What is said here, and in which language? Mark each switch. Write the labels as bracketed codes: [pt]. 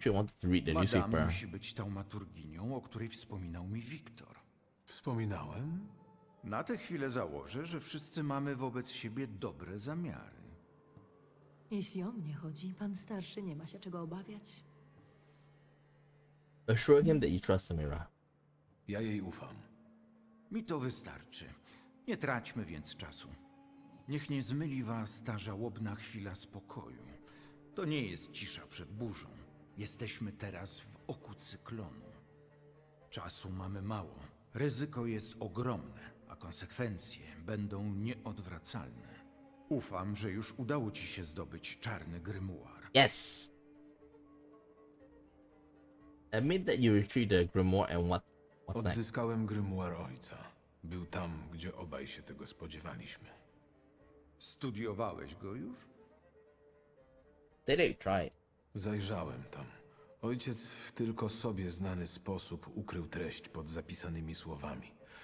[en] She wanted to read the [pl] Madame [en] newspaper. [pl] musi być taumaturginią, o której wspominał mi Wiktor. Wspominałem? Na tę chwilę założę, że wszyscy mamy wobec siebie dobre zamiary. Jeśli o mnie chodzi, pan starszy nie ma się czego obawiać. [en] Assure him that you trust Samira. [pl] Ja jej ufam. Mi to wystarczy. Nie traćmy więc czasu. Niech nie zmyli was ta żałobna chwila spokoju. To nie jest cisza przed burzą. Jesteśmy teraz w oku cyklonu. Czasu mamy mało. Ryzyko jest ogromne, a konsekwencje będą nieodwracalne. Ufam, że już udało ci się zdobyć czarny grimoire. [en] Yes. Admit that you retrieved the grimoire and what's next? [pl] Odzyskałem grimoire ojca. Był tam, gdzie obaj się tego spodziewaliśmy. Studiowałeś go już? [en] They try. [pl] Zajrzałem tam. Ojciec w tylko sobie znany sposób ukrył treść pod zapisanymi słowami.